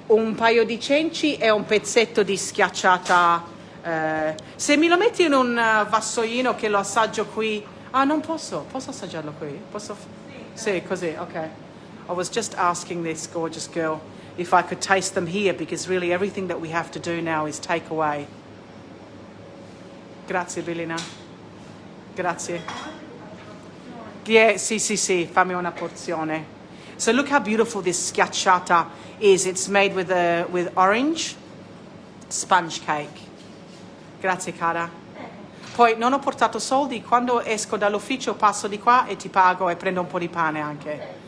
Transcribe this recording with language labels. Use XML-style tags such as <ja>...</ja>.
<it>Un paio di cenci e un pezzetto di schiacciata. Se mi lo metti in un vassoino che lo assaggio qui. Ah, non posso. Posso assaggiarlo qui? Posso? Sì, così, ok.</it> <en>I was just asking this gorgeous girl if I could taste them here, because really everything that we have to do now is take away.</en> <it>Grazie, Bellina. Grazie.</it> <en>Yeah,</en> <it>sì, fammi una porzione.</it> <en>So look how beautiful this schiacciata is. It's made with orange sponge cake.</en> <it>Grazie, cara. Poi non ho portato soldi. Quando esco dall'ufficio passo di qua e ti pago e prendo un po' di pane anche.</it>